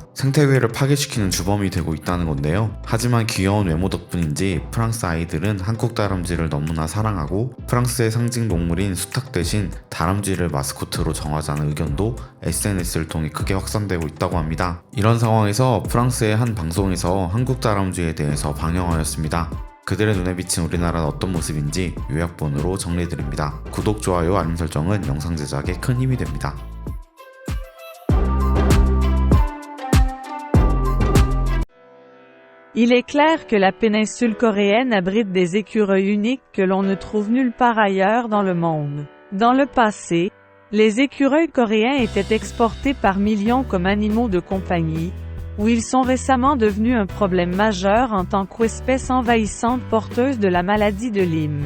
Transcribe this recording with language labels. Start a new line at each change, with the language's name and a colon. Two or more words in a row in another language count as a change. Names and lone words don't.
Korean: 생태계를 파괴시키는 주범이 되고 있다는 건데요. 하지만 귀여운 외모 덕분인지 프랑스 아이들은 한국 다람쥐를 너무나 사랑하고 프랑스의 상징 동물인 수탉 대신 다람쥐를 마스코트로 정하자는 의견도 SNS를 통해 크게 확산되고 있다고 합니다. 이런 상황에서 프랑스의 한 방송에서 한국 다람쥐에 대해서 방영하였습니다. 그들의 눈에 비친 우리나라는 어떤 모습인지 요약본으로 정리해드립니다. 구독, 좋아요, 알림 설정은 영상 제작에 큰 힘이 됩니다.
French: Il est clair que la péninsule coréenne abrite des écureuils uniques que l'on ne trouve nulle part ailleurs dans le monde. Dans le passé, les écureuils coréens étaient exportés par millions comme animaux de compagnie, où ils sont récemment devenus un problème majeur en tant qu'espèce envahissante porteuse de la maladie de Lyme.